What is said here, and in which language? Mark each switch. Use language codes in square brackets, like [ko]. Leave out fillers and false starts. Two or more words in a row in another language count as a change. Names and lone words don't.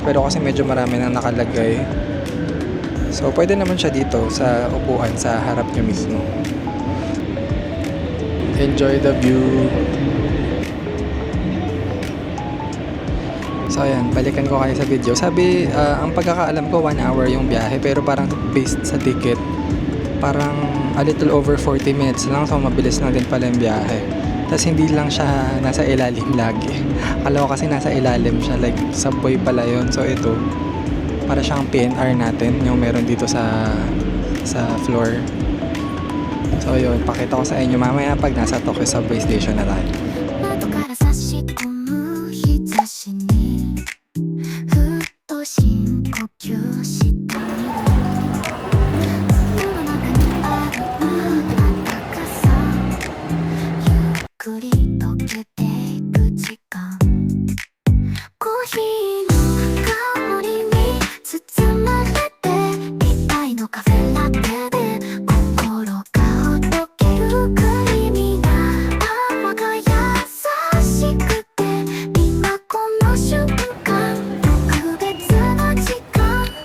[tl] Pero kasi medyo marami nang nakalagay. So pwede naman siya dito sa upuan sa harap niya mismo. [en] Enjoy the view. [tl] So ayan, balikan ko kayo sa video. Sabi, ang pagkakaalam ko 1 hour yung biyahe, pero parang based sa ticket, parang [en] a little over 40 minutes [tl] lang. So mabilis lang din pala yung biyahe. Tapos hindi lang siya nasa ilalim lagi. Akala ko kasi nasa ilalim siya, like subway pala yun. So ito, para siyang PNR natin, yung meron dito sa floor. So yun, pakita ko sa inyo mamaya pag nasa Tokyo Subway Station na tayo. [ja] 窓から差し込む日差しにふっと深呼吸してみる世の中にある暖かさゆっくり溶けていく時間コーヒーの香りに包まれて一杯のカフェラテで心がほどけるクリーミーな泡が優しくて今この瞬間特別な時間